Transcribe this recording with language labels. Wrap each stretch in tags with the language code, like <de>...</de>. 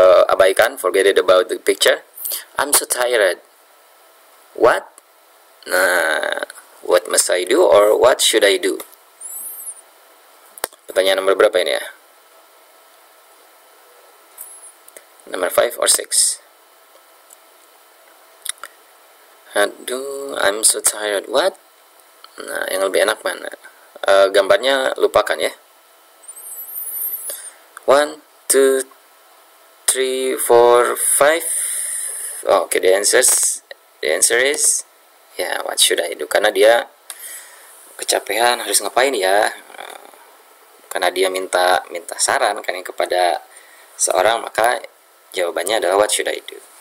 <id>Abaikan,</id> <en>forget it about the picture. I'm so tired. What? Nah, what must I do or what should I do?</en> <id>Pertanyaan nomor berapa ini ya?</id> <en>Number 5 or 6?</en> <id>Aduh,</id> <en>I'm so tired. What?</en> <id>Nah, yang lebih enak mana? Gambarnya lupakan ya.</id> <en>1, 2, 3, 4, 5. Oh, okay, the answer is ya, what should I do?</en> <id>Karena dia kecapean, harus ngapain ya? Karena dia minta saran kan kepada seorang, maka jawabannya adalah</id> <en>what should I do?</en>